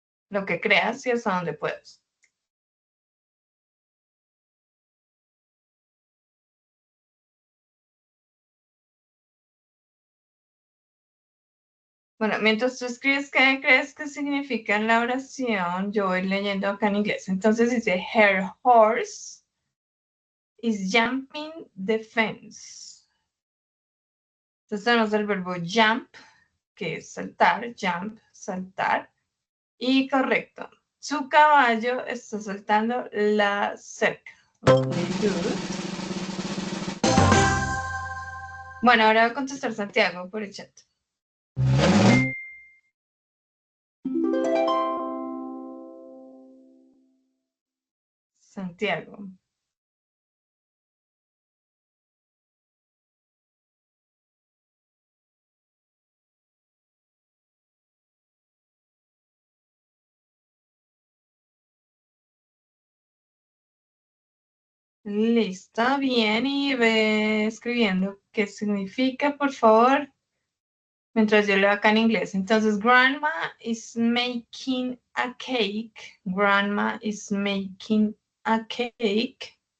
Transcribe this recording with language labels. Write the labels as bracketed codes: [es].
[es] Lo que creas y hasta donde puedas. Bueno, mientras tú escribes qué crees que significa la oración, yo voy leyendo acá en inglés. [en] Entonces dice, her horse is jumping the fence. [es] Entonces tenemos el verbo jump, que es saltar, jump, saltar. Y correcto, su caballo está saltando la cerca. [en] Okay, good. [es] Bueno, ahora va a contestar Santiago por el chat. Santiago. Listo, bien, y ve escribiendo qué significa, por favor, mientras yo leo acá en inglés. [en] Entonces, grandma is making a cake. Grandma is making a cake.